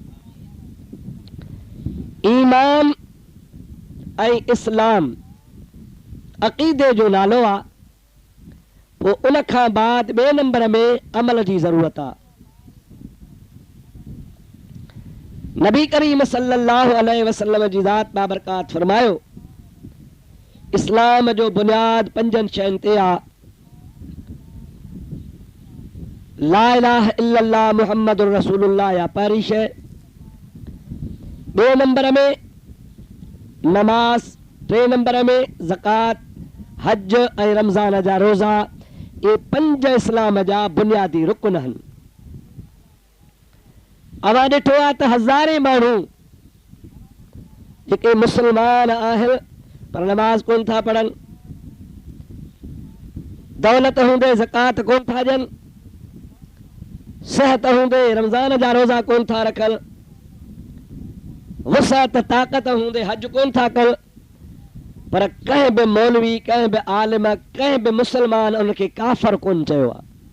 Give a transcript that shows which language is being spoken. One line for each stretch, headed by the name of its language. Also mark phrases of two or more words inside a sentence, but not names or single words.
Sindhi: ईमान ऐं इस्लाम अक़ीदे जो नालो आहे, पोइ उन खां बाद 2 नंबर में अमल जी ज़रूरत आहे। नबी करीम
Arabic: صلى الله عليه وسلم
Sindhi: जी ज़ात बाबरकात फरमायो, इस्लाम जो बुनियाद 5 शयुनि ते आहे।
Arabic: لا إله إلا الله محمد رسول الله
Sindhi: या पहिरीं शइ, 2 नंबर में नमाज, 3 नंबर में ज़कात, हज ऐं रमज़ान जा रोज़ा। ये 5 इस्लाम जा बुनियादी रुकन आहिनि। अवां ॾिठो आहे त हज़ारे माण्हू जेके मुस्लमान आहिनि पर नमाज कोन था पढ़नि, दौलत हूंदे ज़कात कोन था ॾियनि, सेहत हूंदे रमज़ान जा रोज़ा कोन था रखनि, वसअत ताक़त हूंदे हज कोन था कनि, पर कंहिं बि मौलवी, कंहिं बि आलिम, कंहिं बि मुस्लमान उनखे काफ़र कोन चयो आहे।